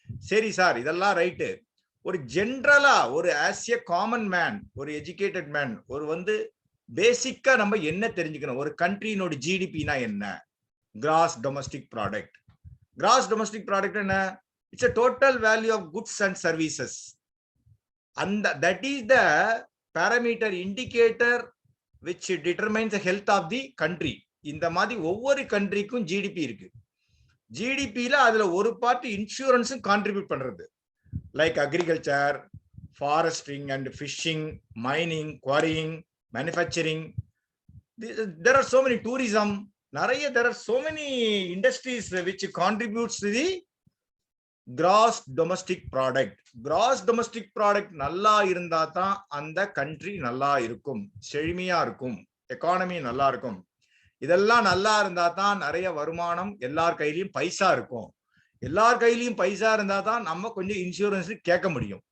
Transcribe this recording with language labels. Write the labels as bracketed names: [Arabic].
[Tamil] சரி சார், இதெல்லாம் ரைட்டு. ஒரு ஜென்ரலா ஒரு [English] as a common man, [Tamil] ஒரு எஜுகேட்டட் மேன், ஒரு வந்து பேசிக்கா நம்ம என்ன தெரிஞ்சுக்கணும், ஒரு கண்ட்ரியினோட ஜிடிபினா என்ன, gross domestic product. [English] Gross domestic product என்ன? It's a total value of goods and services. அந்த that is the parameter indicator which determines the health of the country. [Tamil] இந்த மாதிரி ஒவ்வொரு கண்ட்ரிக்கும் ஜிடிபி இருக்கு. ஜிடிபில அதுல ஒரு பார்ட் இன்சூரன்ஸும் கான்ட்ரிபியூட் பண்றது. [English] Like agriculture, forestry and fishing, mining, quarrying, manufacturing. there are so many tourism, நிறைய there are so many industries which contributes to the gross domestic product. [Tamil] gross domestic product நல்லா இருந்தா தான் அந்த கண்ட்ரி நல்லா இருக்கும், செழுமையா இருக்கும், எக்கானமி நல்லா இருக்கும். இதெல்லாம் நல்லா இருந்தா தான் நிறைய வருமானம், எல்லார் கையிலயும் பைசா இருக்கும். எல்லார் கையிலயும் பைசா இருந்தா தான் நம்ம கொஞ்சம் இன்சூரன்ஸ் கேட்க முடியும்.